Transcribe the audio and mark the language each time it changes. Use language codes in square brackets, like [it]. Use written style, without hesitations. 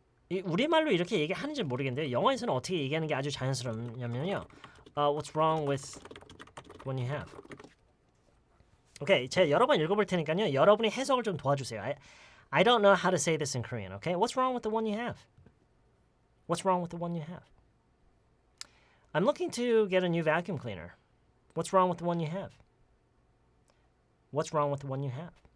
[ko] 이 우리말로 이렇게 얘기하는지 모르겠는데 영어에서는 어떻게 얘기하는 게 아주 자연스럽냐면요. [en] What's wrong with what you have? [ko] 오케이, 제가 여러 번 읽어볼 테니까요. 여러분이 해석을 좀 도와주세요. [en] I don't know how to say this in Korean. Okay, what's wrong with the one you have? What's wrong with the one you have? I'm looking to get a new vacuum cleaner. What's wrong with the one you have? What's wrong with the one you have?